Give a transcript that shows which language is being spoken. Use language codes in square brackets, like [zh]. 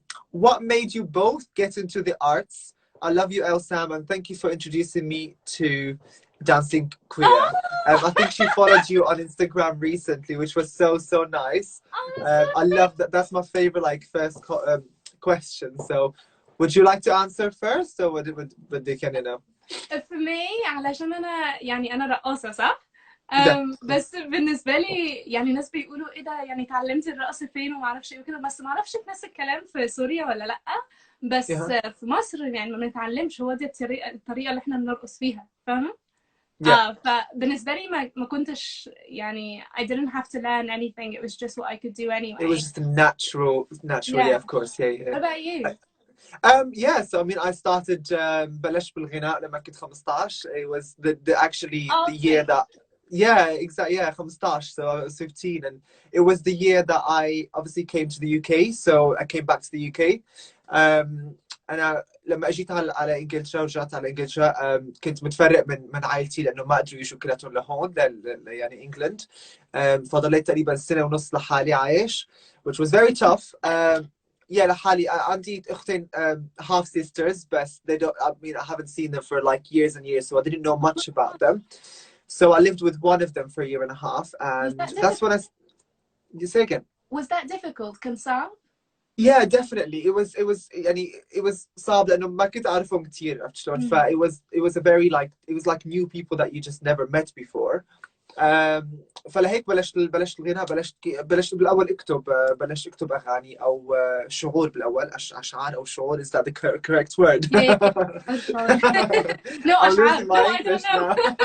[en] What made you both get into the arts? I love you, El-Sam, and thank you for introducing me to dancing queer. I think she followed you on Instagram recently, which was so nice. I love that. That's my favorite like first question. So would you like to answer first or would they can you know? [ar] For me علشان أنا يعني أنا رقاصة صح؟ بس بالنسبة لي يعني ناس بيقولوا إيه ده يعني اتعلمتي الرقص فين وما أعرفش إيه وكده بس ما أعرفش نفس الكلام في سوريا ولا لأ بس في مصر يعني ما بنتعلمش هو دي الطريقة اللي إحنا بنرقص فيها فاهمة؟ فبالنسبة لي ما كنتش يعني I didn't have to learn anything it was just what I could do anyway. [en] It was just natural yeah of course yeah. What about you? Yeah, so I mean I started بلشت بالغناء لما كنت 15. It was actually the year that exactly 15 so I was 15 and it was the year that I obviously came to the UK so I came back to the UK. [ar] أنا لما أجيت على إنجلترا ورجعت على إنجلترا كنت متفرق من عائلتي لأنه ما قدروا يجوا كلاتهم لهون يعني إنجلند فضليت تقريبا سنة ونص لحالي عايش which was very tough. [en] لحالي عندي أختين half sisters but they don't I mean I haven't seen them for like years and years so I didn't know much about them so I lived with one of them for a year and a half and that's when you say again. Was that difficult? كان صعب؟ Yeah, definitely. It was صعب لأنه ما كنت أعرفهم كتير عرفت شلون it was a very like it was like new people that you just never met before. [ar] فلهيك بلشت الغناء بلشت بالأول بلشت أكتب أغاني أو شعور بالأول أشعار أو شعور is that the correct word? [en] No أشعار no I don't know.